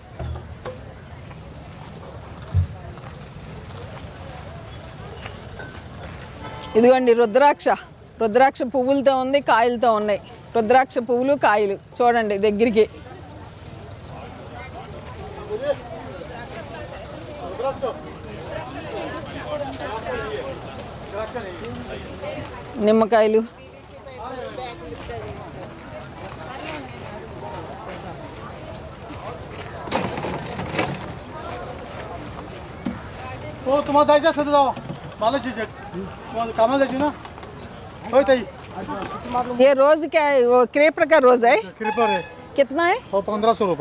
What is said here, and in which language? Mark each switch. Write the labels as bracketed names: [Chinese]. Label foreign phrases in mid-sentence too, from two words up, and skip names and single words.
[Telugu] ఇదిగోండి రుద్రాక్ష, రుద్రాక్ష పువ్వులతో ఉంది, కాయలతో ఉన్నాయి. రుద్రాక్ష పువ్వులు, కాయలు చూడండి దగ్గరికి. నిమ్మకాయలు, [Marathi] तुम्हाला जायचं असतं तर जावा. मला शिक्षक तुम्हाला कामाला जायची ना? होय ताई. [Hindi] ये रोज क्या है? वो क्रेपर का रोज है? क्रीपर है. कितना है? हो 1500 रुपये.